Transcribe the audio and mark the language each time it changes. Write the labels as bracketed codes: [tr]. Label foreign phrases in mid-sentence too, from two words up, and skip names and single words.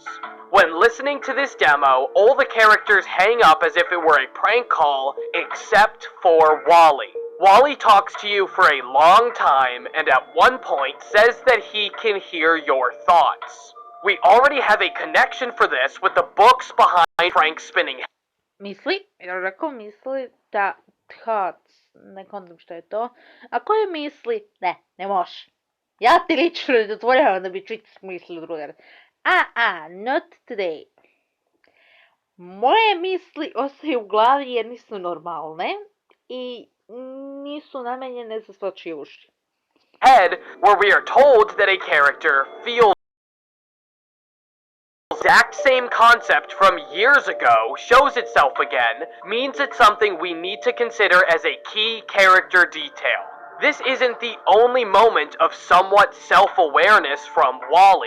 [en] When listening to this demo, all the characters hang up as if it were a prank call, except for Woli. Woli talks to you for a long time and at one point says that he can hear your thoughts. We already have a connection for this with the books behind Frank's spinning. [sr] Misli, jer rekao misli da thoughts, ne kontam što je to. A koje misli? Ne može. Ja ti lično ne dozvoljavam da bi čuti misli druga. [en] Not today. [sr] Moje misli ostaju u glavi jer nisu normalne I nisu namenjene za svačije uši. [en] Head, where we are told that a character feels exact same concept from years ago shows itself again means it's something we need to consider as a key character detail. This isn't the only moment of somewhat self-awareness from Woli.